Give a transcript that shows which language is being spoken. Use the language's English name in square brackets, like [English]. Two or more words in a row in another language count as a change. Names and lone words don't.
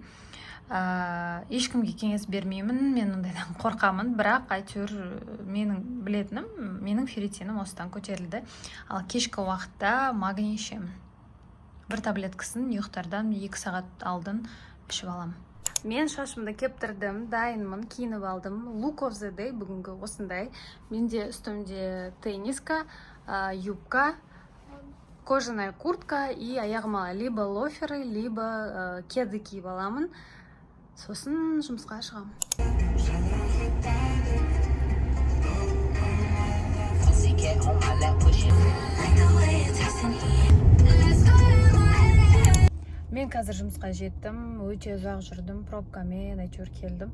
[Kazakh] Ешкімге кеңес бермеймін, мен ондайдан қорқамын, бірақ әйтеуір менің білетінім, менің ферритинім осыдан көтерілді. Ал кешкі уақытта магний ішемін. Бір таблеткасын ұйықтардан 2 сағат алдын ішіп алам. Мен шашымды кептірдім, дайынмын, киініп алдым. [English] Look of the day [Kazakh] бүгінгі осындай. Менде үстімде тенниска, юбка, [Russian] кожаная куртка [Kazakh] и аяғыма [Russian] либо лоферы, либо кеды [Kazakh] киіп аламын. Сосын жұмысқа шығамын. Мен қазір жұмысқа жеттім, өте ұзақ жүрдім, пробкамен әйтеуір келдім.